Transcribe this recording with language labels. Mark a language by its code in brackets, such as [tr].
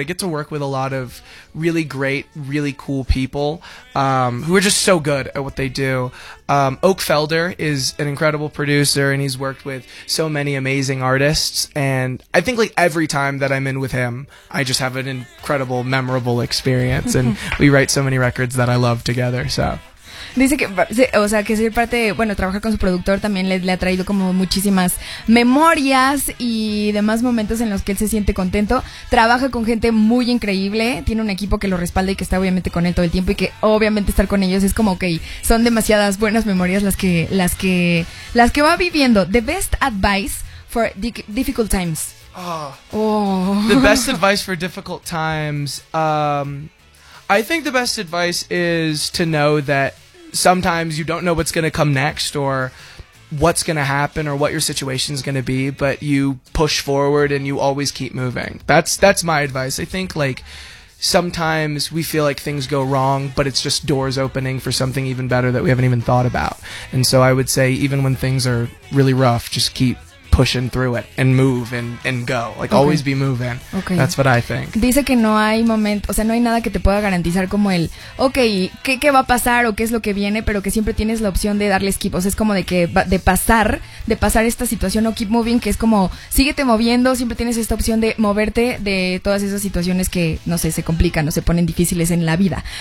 [en] I get to work with a lot of really great, really cool people who are just so good at what they do. Oak Felder is an incredible producer, and he's worked with so many amazing artists. And I think like every time that I'm in with him, I just have an incredible, memorable experience. And we write so many records that I love together, so... [es] Dice que, o sea, que ser parte, bueno, trabajar con su productor también le ha traído como muchísimas memorias y demás momentos en los que él se siente contento. Trabaja con gente muy increíble, tiene un equipo que lo respalda y que está obviamente con él todo el tiempo, y que obviamente estar con ellos es como, okay, son demasiadas buenas memorias las que va viviendo. [en] The best advice for difficult times. The best advice for difficult times. I think the best advice is to know that sometimes you don't know what's going to come next or what's going to happen or what your situation is going to be, but you push forward and you always keep moving. That's my advice. I think like sometimes we feel like things go wrong, but it's just doors opening for something even better that we haven't even thought about. And so I would say even when things are really rough, just keep pushing through it and move and go. Like, okay. Always be moving. Okay. That's what I think. [es] Dice que no hay momento, o sea, no hay nada que te pueda garantizar como el, okay, ¿qué va a pasar o qué es lo que viene? Pero que siempre tienes la opción de darle skip. O sea, es como de que de pasar esta situación, o [en] keep moving, [es] que es como, síguete moviendo, siempre tienes esta opción de moverte de todas esas situaciones que, no sé, se complican o se ponen difíciles en la vida.